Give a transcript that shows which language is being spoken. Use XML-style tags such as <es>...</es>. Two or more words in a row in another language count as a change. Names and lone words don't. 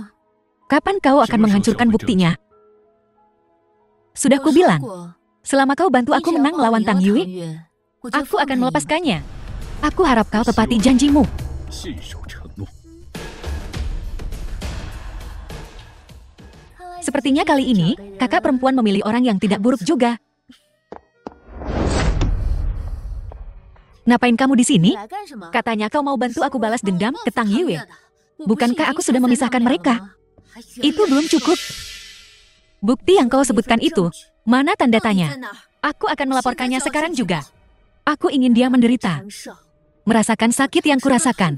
<id>Kapan kau akan menghancurkan buktinya? Sudah</id> <zh>我说</zh> <id>kubilang,</id> <zh>过</zh> <id>selama kau bantu aku</id> <zh>你只要</zh> <id>menang</id> <zh>帮我</zh> <id>lawan</id> <zh>赢</zh> <id>Tang</id> <zh>了</zh> <id>Yui,</id> <zh>月，我就</zh> <id>aku</id> <zh>放</zh> <id>akan</id> <zh>你。</zh> <id>melepaskannya. Aku harap kau tepati janjimu.</id> <zh>信守承诺。</zh> <id>Sepertinya kali ini, kakak perempuan memilih orang yang tidak buruk juga. Ngapain kamu di sini?</id> <zh>来干什么？</zh> <id>Katanya kau mau bantu aku balas dendam ke Tang Yue. Bukankah aku sudah memisahkan mereka? Itu belum cukup. Bukti yang kau sebutkan itu, mana tanda tanya? Aku akan melaporkannya sekarang juga. Aku ingin dia menderita, merasakan sakit yang kurasakan.</id>